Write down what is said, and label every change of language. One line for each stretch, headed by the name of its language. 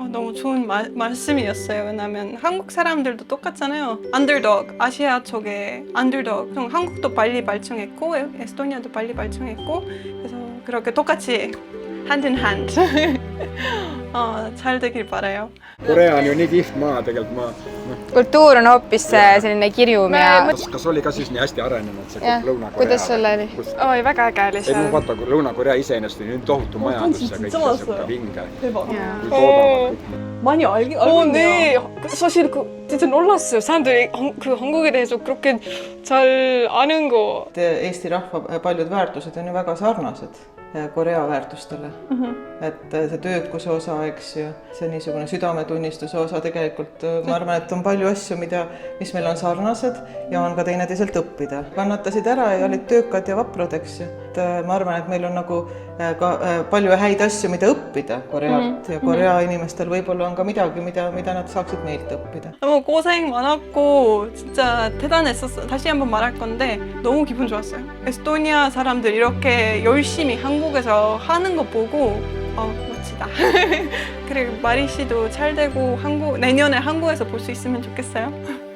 Korean: 너무 좋은 말씀이었어요. 왜냐면 한국 사람들도 똑같잖아요. 언더독, 아시아 쪽에 언더독. 한국도 빨리 발전했고 에스토니아도 빨리 발전했고 그래서 그렇게 똑같이
English: hand in hand.
Korean: 잘 되길 바라요.
Estonian: Korea on ju nii kihvt maa tegelikult, kultuur on hoopis selline kirjum ja kas oli ka siis nii hästi arenenud see jah, Lõuna-Korea? kuidas sul oli? oi, väga äge oli ei, seal. vaata, Lõuna-Korea iseenesest on nüüd tohutu majandus ja kõik see siuke vinge.
Korean: 대박.
Estonian: Kui toodavad.
Korean: 많이 알고 네. 사실 진짜 놀랐어요. 사람들이 그 한국에 대해서 그렇게 잘 아는 거.
Estonian: Eesti rahva paljud väärtused on ju väga sarnased Korea väärtustele. Et see töökuse osa, eks ju, see niisugune südametunnistuse osa tegelikult, ma arvan, et on palju asju, mis meil on sarnased ja on ka teineteiselt õppida. Kannatasid ära ja olid töökad ja vaprud, eks ju. Ma arvan, et meil on nagu ka palju häid asju, mida õppida Korealt ja Korea inimestel võib-olla on ka midagi, mida nad saaksid meilt õppida.
Korean: 너무 고생 많았고 진짜 대단했었어요. 다시 한번 말할 건데 너무 기분 좋았어요. 에스토니아 사람들 이렇게 열심히 한국에서 하는 거 보고 멋지다. 그리고 마리 씨도 잘 되고 내년에 한국에서 볼 수 있으면 좋겠어요.